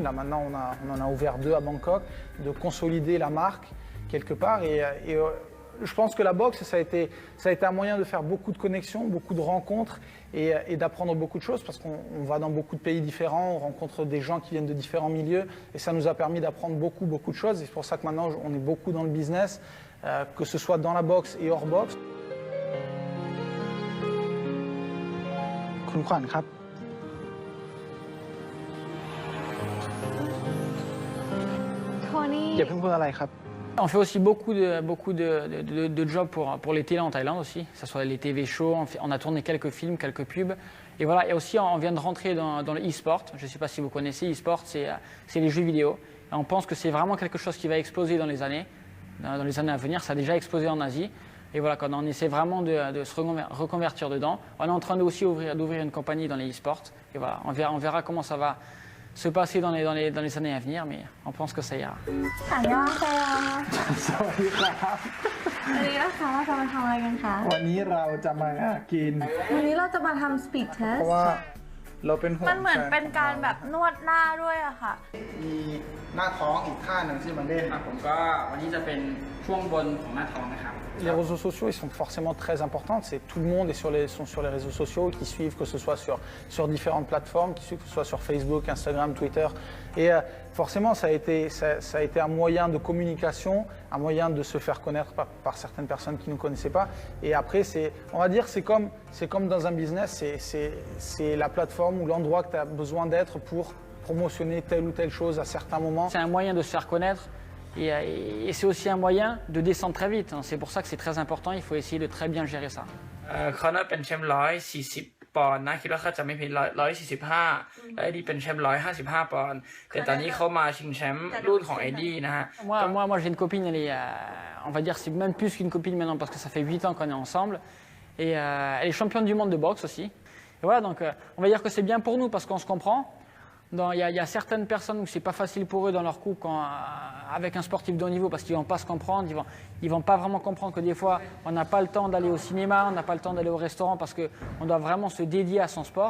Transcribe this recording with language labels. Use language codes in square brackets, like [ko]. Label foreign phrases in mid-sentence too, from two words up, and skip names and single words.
[fr] Là maintenant on en a ouvert 2 à Bangkok, de consolider la marque quelque part et je pense que la boxe, ça a été un moyen de faire beaucoup de connexions, beaucoup de rencontres et d'apprendre beaucoup de choses parce qu'on va dans beaucoup de pays différents, on rencontre des gens qui viennent de différents milieux et ça nous a permis d'apprendre beaucoup de choses. Et c'est pour ça que maintenant, on est beaucoup dans le business, que ce soit dans la boxe et hors boxe. [th] คุณขวัญครับ Tony. อย่าเพิ่งพูดอะไรครับ [fr] On fait aussi beaucoup de jobs pour les télés en Thaïlande aussi, que ce soit les TV shows, on a tourné quelques films, quelques pubs. Et voilà, et aussi on vient de rentrer dans le e-sport. Je ne sais pas si vous connaissez, e-sport c'est les jeux vidéo. Et on pense que c'est vraiment quelque chose qui va exploser dans les années à venir. Ça a déjà explosé en Asie. Et voilà, quand on essaie vraiment de se reconvertir dedans, on est en train aussi d'ouvrir une compagnie dans les e-sports. Et voilà, on verra comment ça va se passer dans les années à venir, mais on pense que ça ira. [th] สวัสดีครับ วันนี้นะคะเราจะมาทำอะไรกันคะ วันนี้เราจะมากิน วันนี้เราจะมาทำ speed เพ test ราะว่าเราเป็นห่วง มันเหมือนเป็นการแบบนวดหน้าด้วยอะค่ะ มีหน้าท้องอีกท่าหนึ่งที่มันเล่น ผมก็วันนี้จะเป็นช่วงบนของหน้าท้องนะครับ [fr] Les réseaux sociaux, ils sont forcément très importants. C'est tout le monde sont sur les réseaux sociaux, qui suivent, que ce soit sur différentes plateformes, que ce soit sur Facebook, Instagram, Twitter. Et forcément, ça a été un moyen de communication, un moyen de se faire connaître par certaines personnes qui ne nous connaissaient pas. Et après, on va dire, c'est comme dans un business, c'est la plateforme ou l'endroit que tu as besoin d'être pour promotionner telle ou telle chose à certains moments. C'est un moyen de se faire connaître. Et c'est aussi un moyen de descendre très vite. C'est pour ça que c'est très important, il faut essayer de très bien gérer ça. [th] เขาน่าเป็นแชมป์140 ปอนด์นะคิดว่าเขาจะไม่ผิด145และเอ็ดดี้เป็นแชมป์155ปอนด์แต่ตอนนี้เขามาชิงแชมป์รุ่นของเอ็ดดี้นะฮะ [fr] Moi j'ai une copine, elle est, on va dire c'est même plus qu'une copine maintenant parce que ça fait 8 ans qu'on est ensemble et elle est championne du monde de boxe aussi. Et voilà, donc on va dire que c'est bien pour nous parce qu'on se comprend. Il y a certaines personnes où c'est pas facile pour eux dans leur couple avec un sportif de haut niveau parce qu'ils vont pas se comprendre, ils vont pas vraiment comprendre que des fois on n'a pas le temps d'aller au cinéma, on n'a pas le temps d'aller au restaurant parce qu'on doit vraiment se dédier à son sport.